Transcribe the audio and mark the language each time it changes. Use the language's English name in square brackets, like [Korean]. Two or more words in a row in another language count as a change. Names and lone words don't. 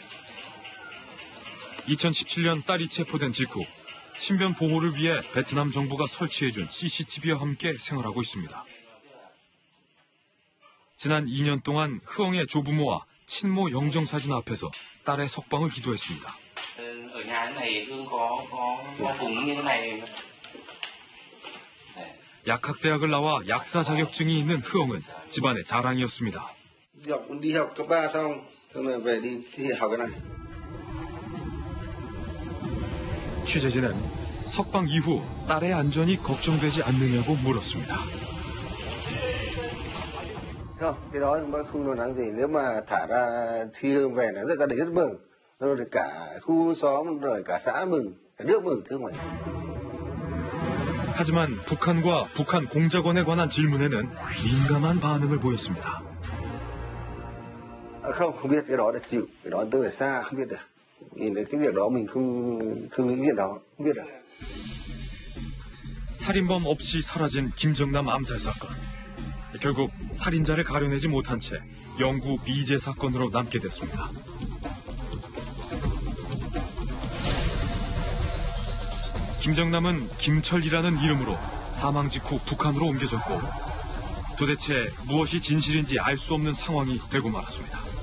[Korean] 2017년 딸이 체포된 직후 신변 보호를 위해 베트남 정부가 설치해준 CCTV와 함께 생활하고 있습니다. 지난 2년 동안 흐엉의 조부모와 친모 영정사진 앞에서 딸의 석방을 기도했습니다. [Vietnamese] ở nhà này Hương có cùng như thế này. [Korean] 약학대학을 나와 약사 자격증이 있는 흐엉은 집안의 자랑이었습니다. [Vietnamese] đi học cấp 3 xong rồi về đi thi học cái này. [Korean] 취재진은 석방 이후 딸의 안전이 걱정되지 않느냐고 물었습니다. [Vietnamese] Không, cái đó không lo lắng gì. Nếu mà thả ra thi Hương về là gia đình rất mừng. rồi cả khu xóm rồi cả xã mừng, cả nước mừng thưa mày. [Korean] 하지만 북한과 북한 공작원에 관한 질문에는 민감한 반응을 보였습니다. [Vietnamese] Không biết cái đó là chịu, cái đó tôi ở xa không biết được. Nhìn cái việc đó mình không nghĩ việc đó, không biết được. [Korean] 살인범 없이 사라진 김정남 암살 사건. 결국 살인자를 가려내지 못한 채 영구 미제 사건으로 남게 됐습니다. 김정남은 김철이라는 이름으로 사망 직후 북한으로 옮겨졌고 도대체 무엇이 진실인지 알 수 없는 상황이 되고 말았습니다.